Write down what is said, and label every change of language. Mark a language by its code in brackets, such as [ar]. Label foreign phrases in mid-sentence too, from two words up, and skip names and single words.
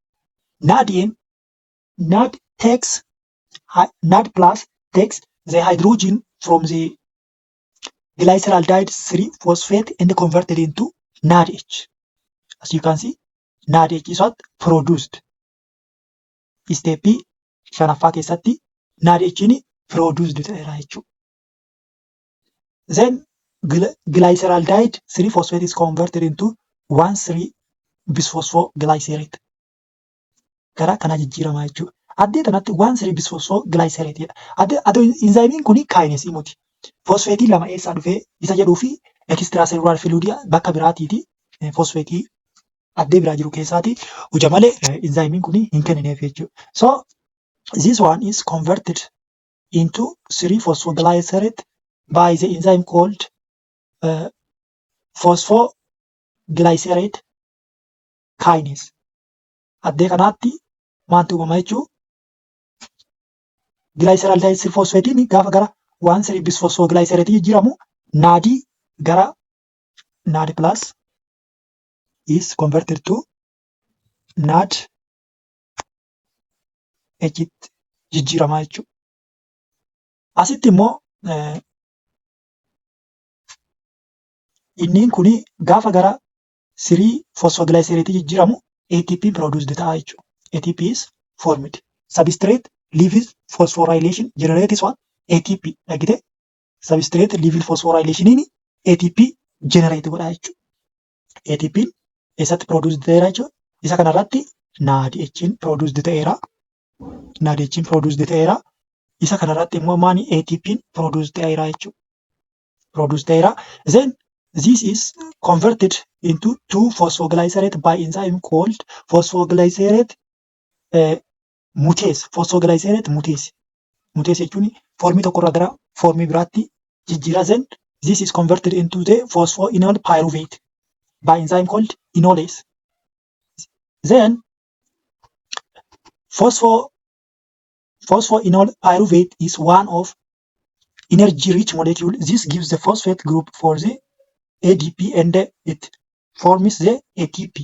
[en] NAD takes NAD plus takes the hydrogen from the glyceraldehyde 3 phosphate and converted into NADH. As you can see, NADH is what? Produced. [om] Step shanaffaa keessatti NADH produced ta'eera jechuudha. [en] Then glyceraldehyde 3 phosphate is converted into 1,3-bisphosphoglycerate. [om] Gara kana jijjiirama jechuudha. Addee kanatti 1,3-bisphosphoglycerate jedha. Inzaayimiin kun kaayinesii miti. Fosfeetii lama eessaa dhufee isa jedhuu fi ekstiraasellulaar filuudiyaa bakka biraatiiti. Fosfeetii addee biraa jiru keessaati. Uja malee inzaayimiin kun hin kennineef jechuudha. [en] So this one is converted into 3-phosphoglycerate by the enzyme called phosphoglycerate kinase. [om] Addee kanaatti maaltu uumama jechuudha? Glyceraldehyde 3 phosphatein gaafa gara 1,3-bisphosphoglycerate jijjiiramu naadii gara [en] NAD plus is converted to NAD H [om] jijjiirama jechuudha. Asitti immoo inniin kun gaafa gara 3-phosphoglycerate jijjiiramu ATP produced ta'a jechuudha. [en] ATP is formed. Substrate level phosphorylation generates what? [om] ATP. Dhagite? [en] Substrate level phosphorylation ATP generate [om] godha jechuudha. ATP eessatti produced ta'eera jechuudha. Isa kanarratti NADH produced ta'eera. NADH produced ta'eera. Isa kanarratti immoo maani ATP produced ta'eera jechuudha. Produced ta'eera. [en] Then this is converted into 2-phosphoglycerate by enzyme called phosphoglycerate mutase. [om] Phosphoglycerate mutase. Mutase jechuun foormii tokkorraa gara foormii biraatti jijjiira. [en] Then this is converted into the phosphoenol pyruvate by enzyme called enolase. Then phosphoenol pyruvate is one of energy-rich molecule. This gives the phosphate group for the ADP and it forms the ATP.